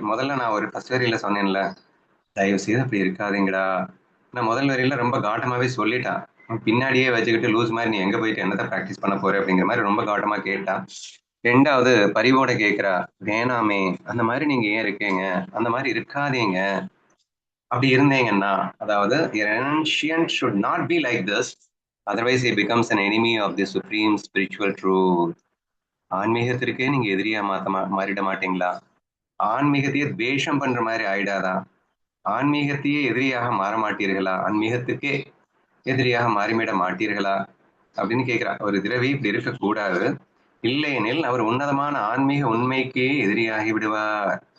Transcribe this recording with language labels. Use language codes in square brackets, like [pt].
[ta] முதல்ல நான் ஒரு ஃபர்ஸ்ட் வரியில சொன்னேன்ல, தயவு செய்து அப்படி இருக்காதீங்கடா. நான் முதல் வரியில ரொம்ப காட்டமாவே சொல்லிட்டான். பின்னாடியே வச்சுக்கிட்டு லூஸ் மாதிரி நீ எங்க போயிட்டு என்னத்தை ப்ராக்டிஸ் பண்ண போற அப்படிங்கிற மாதிரி ரொம்ப காட்டமா கேட்டா. ரெண்டாவது பரிவோட கேட்கிறா, வேணாமே அந்த மாதிரி நீங்க ஏன் இருக்கீங்க, அந்த மாதிரி இருக்காதீங்க. அப்படி இருந்தீங்கன்னா, அதாவது [en] ancient should not be like this, otherwise he becomes an enemy of the supreme spiritual truth. [ta] ஆன்மீகத்திற்கே நீங்க எதிரியா மாறிட மாட்டீங்களா? ஆன்மீகத்தையே துவேஷம் பண்ற மாதிரி ஆயிடாதா? ஆன்மீகத்தையே எதிரியாக மாற மாட்டீர்களா? ஆன்மீகத்துக்கே எதிரியாக மாறிவிட மாட்டீர்களா அப்படின்னு கேட்கிறா. ஒரு திரவி இப்படி இருக்கக்கூடாது, இல்லையெனில் அவர் உன்னதமான ஆன்மீக உண்மைக்கே எதிரியாகி விடுவார்.